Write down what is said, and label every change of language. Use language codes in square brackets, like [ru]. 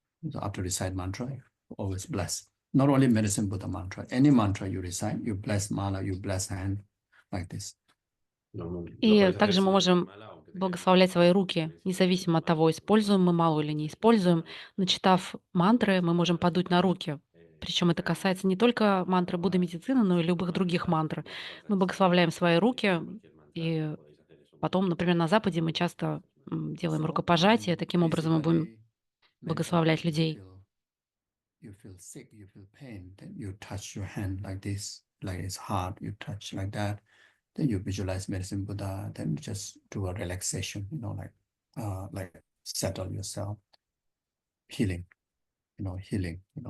[en] So after recite mantra, always bless. Not only medicine Buddha mantra, any mantra you recite, you bless mala, you bless hand, like this. [ru] И также мы можем благословлять свои руки, независимо от того, используем мы малу или не используем. Начитав мантры, мы можем подуть на руки. Причем это касается не только мантры Будды Медицины, но и любых других мантр. Мы благословляем свои руки, и потом, например, на Западе мы часто делаем рукопожатие, таким образом мы будем [en] physically, [ru] благословлять [en] mentally, [ru] людей. [en] you feel sick, you feel pain, then you touch your hand like this, like it's hard, you touch like that. Then you visualize medicine Buddha, then you just do a relaxation, like settle yourself, healing, healing.